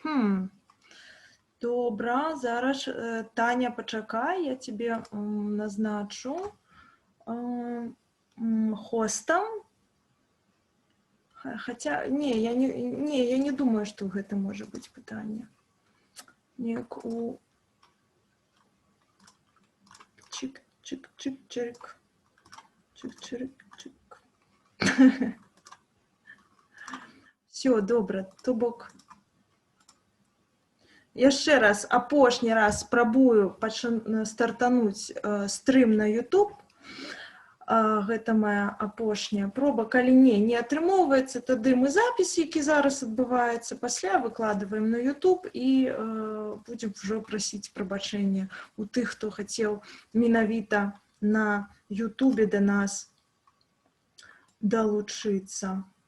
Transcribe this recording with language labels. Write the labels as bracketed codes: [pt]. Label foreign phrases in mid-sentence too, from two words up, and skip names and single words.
[be] Добра, зараз, Таня, пачакай, я тебе назначу хостам. Хаця, я не думаю, што гэта можа быць пытанне. Неяк у... Чик-чик-чик-чик. Чик-чик-чик. Все, добра, то бок. Яшчэ раз, апошні раз спрабую стартануць стрым на YouTube. Гэта моя апошняя проба. Калі не атрымоўваецца, тады мы запіс, які зараз адбываецца, пасля выкладваем на YouTube і будзем ўжо прасіць прабачэння у тых, хто хацеў менавіта на YouTube да нас далучыцца.